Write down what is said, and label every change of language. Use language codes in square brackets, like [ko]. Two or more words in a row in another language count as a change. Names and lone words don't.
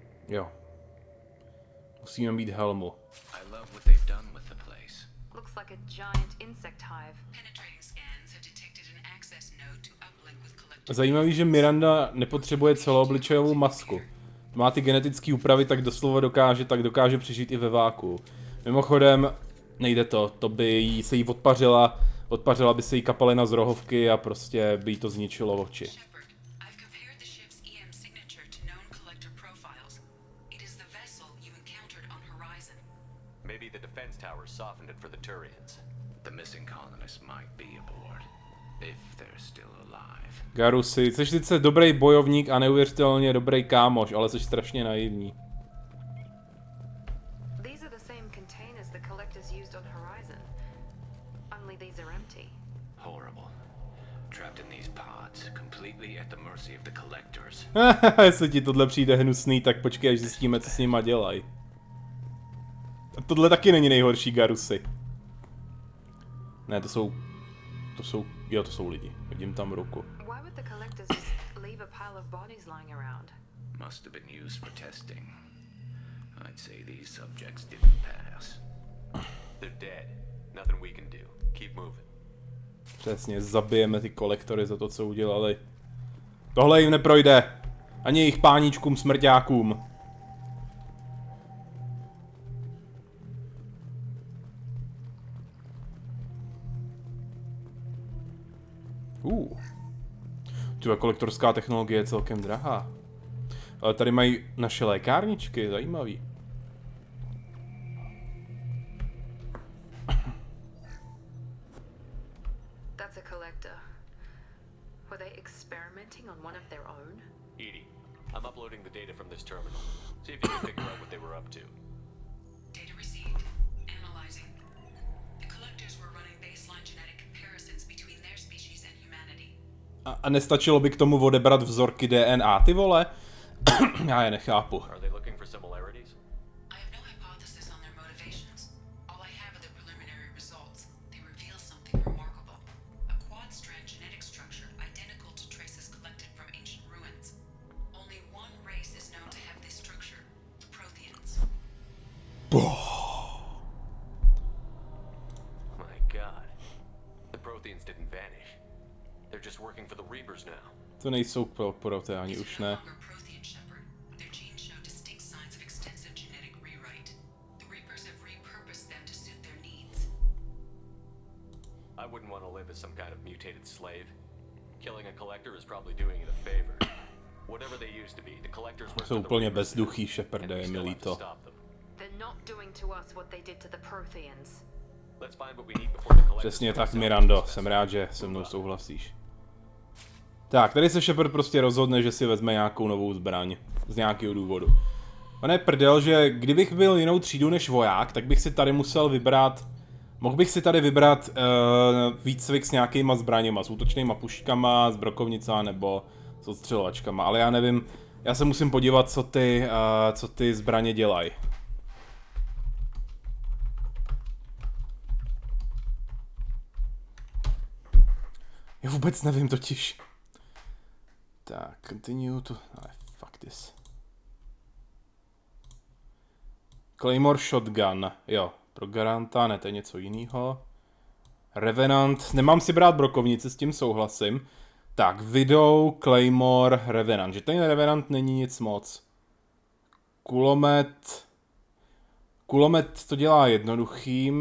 [cs] Jo. Musíme mít helmu. [en] I love what they've done with the place. Looks like a giant insect hive. Penetrating scans have detected an access node to uplink with collector. [cs] Zajímavý, že Miranda nepotřebuje celoobličejovou masku. Má ty genetické úpravy, tak doslova dokáže přežít i ve váku. Mimochodem, nejde to by se jí odpařila by se jí kapalina z rohovky a prostě by jí to zničilo oči. [en] Shepard, I've compared the ship's EM signature to known collector profiles. It is the vessel you encountered on Horizon. Maybe the defense tower softened it for the Turians. The missing colonists might be aboard, if they're still alive. [cs] Garusy, jsi sice dobrý bojovník a neuvěřitelně dobrý kámoš, ale jsi strašně naivní. [en] These are the same containers the collectors used on Horizon. Only these are empty. Horrible. Trapped in these pods, completely at the mercy of the collectors. [cs] Jestli ti tohle přijde hnusný, tak počkej, až zjistíme, co s nima dělají. A tohle taky není nejhorší, Garusy. Ne, to jsou lidi. Vidím tam ruku. [en] Why would the collectors just leave a pile of bodies lying around? Must have been used for testing. I'd say these subjects didn't pass. They're dead. Nothing we can do. Keep moving. [cs] Přesně, zabijeme ty kolektory za to, co udělali. Tohle jim neprojde. Ani jejich páníčkům smrťákům. Tuhle kolektorská technologie je celkem drahá. Ale tady mají naše lékárničky, zajímavý. [en] That's a collector. Were they experimenting on one of their own? Edie, I'm uploading the data from this terminal. See if you can figure out what they were up to. Data received. Analyzing. The collectors were running baseline genetic comparisons between their species and humanity. [cs] A nestačilo by k tomu odebrat vzorky DNA, ty vole? Já je nechápu. [en] Are they looking for similarities? I have no hypothesis on their motivations. All I have are the preliminary results. They reveal something remarkable. A quad-strand genetic structure identical to traces collected from ancient ruins. Only one race is known to have this structure, the Protheans. My God. The Protheans didn't vanish. They're just working for the Reapers now. [cs] To nejsou proteáni, už ne. [en] Prothean, Shepard. Their genes show distinct signs of extensive genetic rewrite. The Reapers have repurposed them to suit their needs. I wouldn't want to live as some kind of mutated slave. Killing a collector is probably doing it a favor. Whatever they used to be, the collectors were [cs] Jsou úplně bezduchý, Sheparde, je mi líto. [en] They're not doing to us what they did to the Protheans. Let's find what we need before the collectors. [cs] Přesně tak, Mirando, jsem rád, že se mnou souhlasíš. Tak, tady se Shepard prostě rozhodne, že si vezme nějakou novou zbraň. Z nějakého důvodu. On je prdel, že kdybych byl jinou třídu než voják, tak bych si tady musel vybrat... Mohl bych si tady vybrat výcvik s nějakýma zbraněma, s útočnýma puškama, s brokovnicama nebo s odstřelovačkama, ale já nevím, já se musím podívat, co ty zbraně dělají. Já vůbec nevím totiž. Tak, [en] continue to... fuck this. Claymore Shotgun, [cs] jo. Pro garanta, ne, to je něco jiného. Revenant, nemám si brát brokovnice, s tím souhlasím. Tak, Widow, Claymore, Revenant, že ten Revenant není nic moc. Kulomet to dělá jednoduchým.